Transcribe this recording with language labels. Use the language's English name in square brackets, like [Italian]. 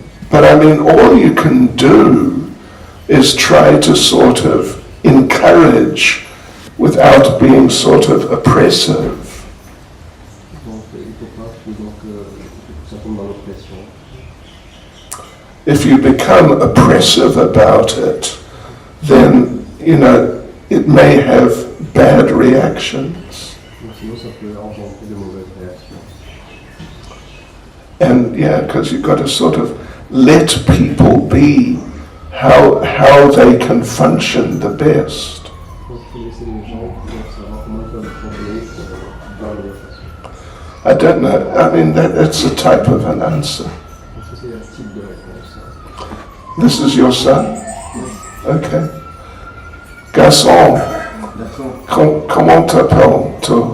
[English] But I mean, all you can do is try to sort of encourage without being sort of oppressive. [French] Donc il ne faut pas que ça tombe dans l'oppression. [English] If you become oppressive about it, then, you know, it may have bad reactions. [French] Donc sinon ça peut engendrer de mauvaises réactions. [English] And yeah, because you've got to sort of let people be how they can function the best. [French] Donc il faut laisser les gens pour savoir comment ils peuvent fonctionner dans la meilleure façon. [English] I don't know, I mean, that's a type of an answer. [French] Donc ça c'est un type de réponse. [English] This is your son? Okay. [French] Garçon, comment t'appelles-tu?